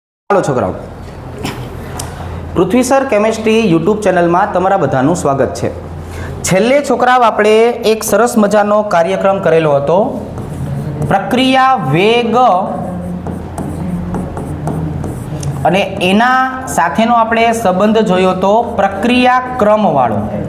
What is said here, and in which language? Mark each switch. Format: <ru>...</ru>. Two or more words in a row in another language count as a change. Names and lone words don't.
<gu>હેલો છોકરાઓ, પૃથ્વી સર કેમિસ્ટ્રી યુટ્યુબ ચેનલ માં તમારા બધાનું</gu> <hi>स्वागत है।</hi> <gu>છેલ્લે છોકરાઓ આપણે એક સરસ મજાનો કાર્યક્રમ કરેલો હતો, પ્રક્રિયા વેગ અને એના સાથેનો આપણે સંબંધ જોયો તો પ્રક્રિયા ક્રમ વાળો।</gu>